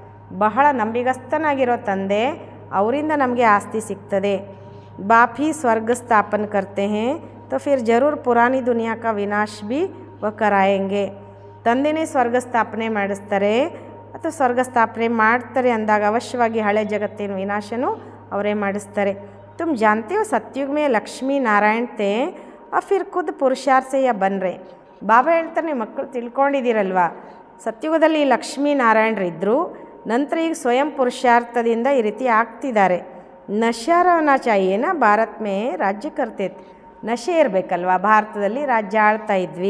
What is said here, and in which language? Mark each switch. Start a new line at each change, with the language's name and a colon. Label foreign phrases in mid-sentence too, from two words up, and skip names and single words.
Kannada: ಬಹಳ ನಂಬಿಗಸ್ತನಾಗಿರೋ ತಂದೆ, ಅವರಿಂದ ನಮಗೆ ಆಸ್ತಿ ಸಿಗ್ತದೆ.
Hindi: बाप ही स्वर्ग स्थापन करते हैं तो फिर ज़रूर पुरानी दुनिया का विनाश भी वह करायेंगे.
Kannada: ತಂದೆನೇ ಸ್ವರ್ಗ ಸ್ಥಾಪನೆ ಮಾಡಿಸ್ತಾರೆ ಅಥವಾ ಸ್ವರ್ಗ ಸ್ಥಾಪನೆ ಮಾಡ್ತಾರೆ ಅಂದಾಗ ಅವಶ್ಯವಾಗಿ ಹಳೆ ಜಗತ್ತಿನ ವಿನಾಶನೂ ಅವರೇ ಮಾಡಿಸ್ತಾರೆ.
Hindi: तुम जानते हो सत्युग में लक्ष्मी नारायण थे और फिर खुद पुरुषार्थ से या बन रहे.
Kannada: ಬಾಬಾ ಹೇಳ್ತಾರೆ ಮಕ್ಕಳು ತಿಳ್ಕೊಂಡಿದ್ದೀರಲ್ವ, ಸತ್ಯುಗದಲ್ಲಿ ಲಕ್ಷ್ಮೀ ನಾರಾಯಣರಿದ್ದರು, ನಂತರ ಈಗ ಸ್ವಯಂ ಪುರುಷಾರ್ಥದಿಂದ ಈ ರೀತಿ ಆಗ್ತಿದ್ದಾರೆ.
Hindi: नशा रहना चाहिए ना भारत में राज्य करते थे.
Kannada: ನಶೆ ಇರಬೇಕಲ್ವ, ಭಾರತದಲ್ಲಿ ರಾಜ್ಯ ಆಳ್ತಾ ಇದ್ವಿ.